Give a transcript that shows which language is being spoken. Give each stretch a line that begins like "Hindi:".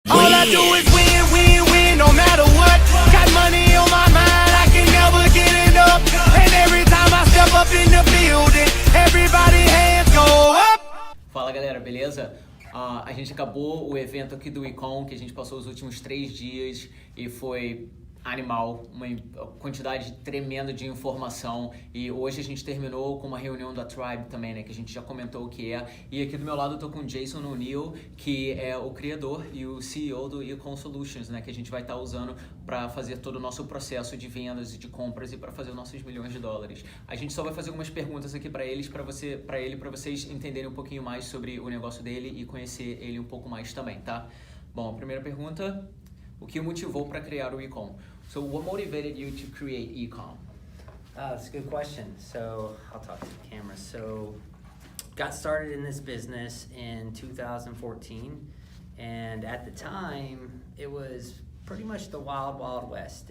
English: do is win, win, win, no matter what. Got money on my mind, I can never get enough. And every time I step up in the building, everybody hands go up.
Portuguese: Fala galera, beleza? A gente acabou o evento aqui do Ecom, que a gente passou os últimos 3 dias e foi animal, uma quantidade tremenda de informação, e hoje a gente terminou com uma reunião da Tribe também, né, que a gente já comentou o que é. E aqui do meu lado eu tô com o Jason O'Neill, que é o criador e o CEO do Ecom Solutions, né, que a gente vai estar usando para fazer todo o nosso processo de vendas e de compras e para fazer os nossos milhões de dólares. A gente só vai fazer algumas perguntas aqui para eles, para vocês entenderem um pouquinho mais sobre o negócio dele e conhecer ele um pouco mais também, tá? Bom, a primeira pergunta: o que o motivou para criar o Ecom?
English: So what motivated you to create Ecom? That's a good question. So I'll talk to the camera. So got started in this business in 2014, and at the time it was pretty much the wild, wild west.